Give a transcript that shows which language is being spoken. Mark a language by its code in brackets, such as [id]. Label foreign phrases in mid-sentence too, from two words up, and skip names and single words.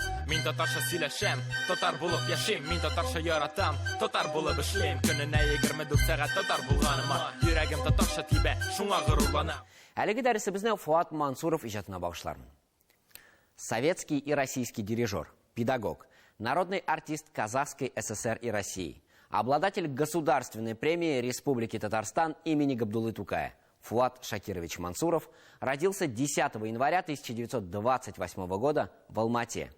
[tt] Мин татарча сөйләшәм, татар булып яшим, мин татарча яратам, татар булып эшлим. Көненә 24 сәгать татар булганыма, йөрәгем татарча тибә, шуңа горурланам. Әлеге дәресебезне Фуат Мансуров иҗатына багышлармын. [ru] Советский и российский дирижер, педагог, народный артист Казахской ССР и России, обладатель государственной премии Республики Татарстан имени Габдуллы Тукая Фуат Шакирович Мансуров родился 10 января 1928 года в Алмате.